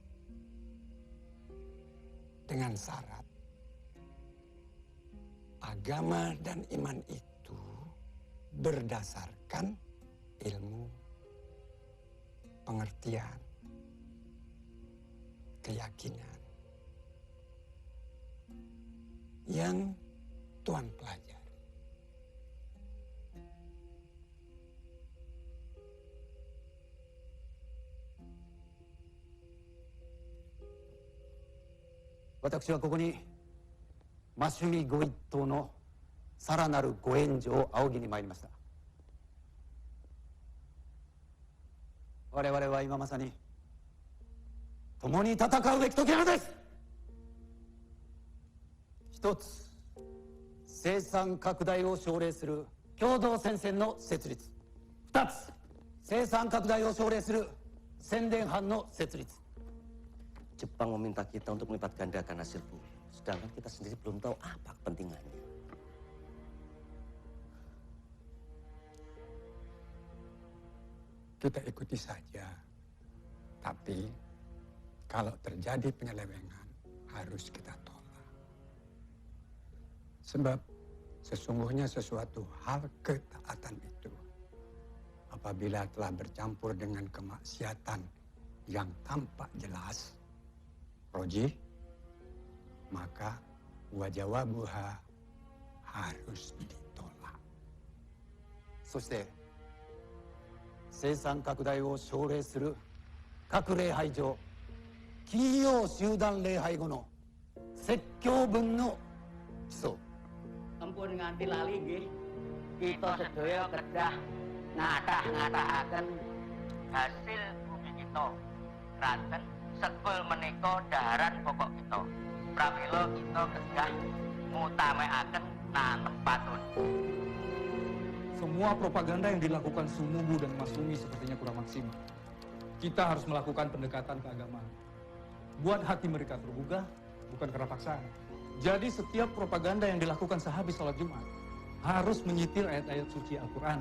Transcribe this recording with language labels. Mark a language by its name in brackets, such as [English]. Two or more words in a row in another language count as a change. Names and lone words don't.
[Indonesian] Dengan syarat agama dan iman itu berdasarkan ilmu, pengertian, keyakinan yang Tuan pelajari. [Japanese] 私はここに Masumi ご一党のさらなるご援助を仰ぎに参りました。我々は今まさに共に戦うべき時なのです。一つ、生産拡大を奨励する共同戦線の設立。二つ、生産拡大を奨励する宣伝班の設立。 [Indonesian] Jepang meminta kita untuk melipat gandakan hasil bumi, sedangkan kita sendiri belum tahu apa kepentingannya. Kita ikuti saja, tapi kalau terjadi penyelewengan harus kita tolak. Sebab sesungguhnya sesuatu hal ketaatan itu apabila telah bercampur dengan kemaksiatan yang tampak jelas, Roji, maka wajawabuha harus ditolak. そして生産拡大を奨励する各礼拝所金曜集団礼拝後の説教文の基礎 [Javanese] Ampun nganti lali nggih. Kita sedaya kedah ngatah-ngatahaken hasil bumi kita. Ranten sekul menika daharan pokok kita. Pramila kita kedah ngutamekaken nanem patun. [Indonesian] Semua propaganda yang dilakukan Sumubu dan Masumi sepertinya kurang maksimal. Kita harus melakukan pendekatan keagamaan. Buat hati mereka tergugah, bukan karena paksaan. Jadi setiap propaganda yang dilakukan sehabis sholat Jumat harus menyitir ayat-ayat suci Al-Quran.